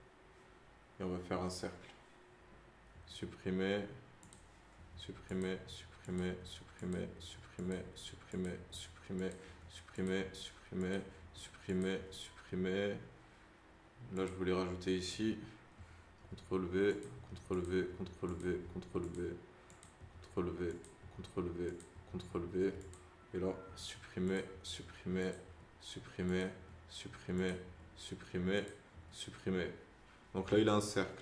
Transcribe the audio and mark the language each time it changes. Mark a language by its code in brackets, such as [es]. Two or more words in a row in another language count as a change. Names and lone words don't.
[fr] Et on va faire un cercle. Supprimer. Supprimer. Supprimer. supprimer, supprimer, supprimer, supprimer, supprimer, supprimer, supprimer, supprimer, supprimer. Là, je voulais rajouter ici. CTRL V, CTRL V, CTRL V, CTRL V, CTRL V, CTRL V, CTRL V. Et là, supprimer, supprimer, supprimer, supprimer, supprimer, supprimer. Donc là, il a un cercle.